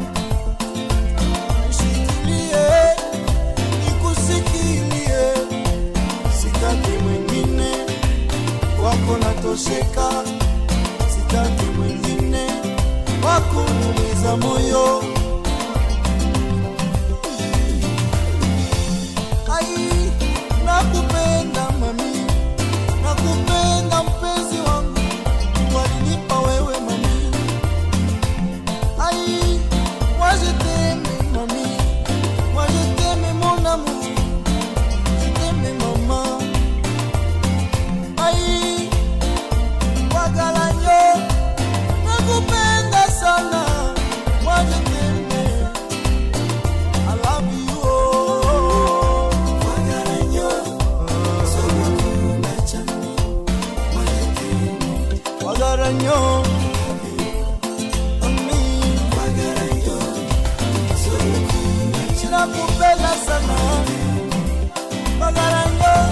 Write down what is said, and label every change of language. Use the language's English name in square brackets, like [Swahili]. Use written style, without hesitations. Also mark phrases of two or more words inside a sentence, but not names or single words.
[Swahili] Nishikilie, nikusikilie, sitaki mwingine, wako natosheka, sitaki mwingine wakuniumiza moyo. Ai, nakupenda mami, nakupenda mpenzi wangu, walinipa wewe mami. [French] Ai, moi je t'aime mami, moi je t'aime mon amour, je t'aime maman. Ai, [Swahili] wagalanyo, nakupenda sana, [French] moi je t'aime, [English] I love you oh. [Swahili] Wagalanyo, wagaranyo mami, nakupenda sana wagaranyo